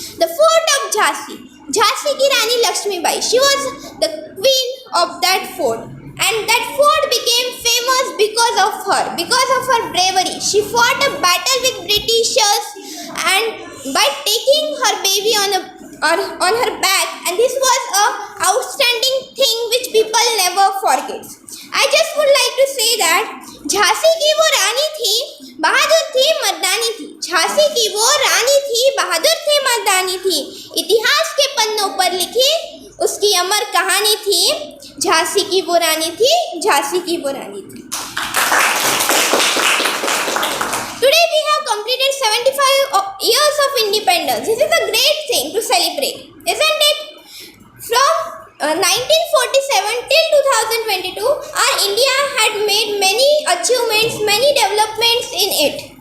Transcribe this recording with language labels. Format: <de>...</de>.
<en>The fort of Jhansi ki Rani Lakshmibai, she was the queen of that fort, and that fort became famous because of her bravery. She fought a battle with Britishers and by taking her baby on her back, and this was a outstanding thing which people never forget. I just would like to say that</en> <hi>Jhansi की वो रानी थी, बहादुर थी, मर्दानी थी. झांसी की वो रानी थी, बहादुर थी, मर्दानी थी. इतिहास के पन्नों पर लिखी उसकी अमर कहानी थी. झांसी की वो रानी थी, झांसी की वो रानी थी.</hi> <en>Today we have completed 75 years of independence. This is a great thing to celebrate, isn't it? From 1947 till 2022, our India had made many achievements, many developments in it.</en>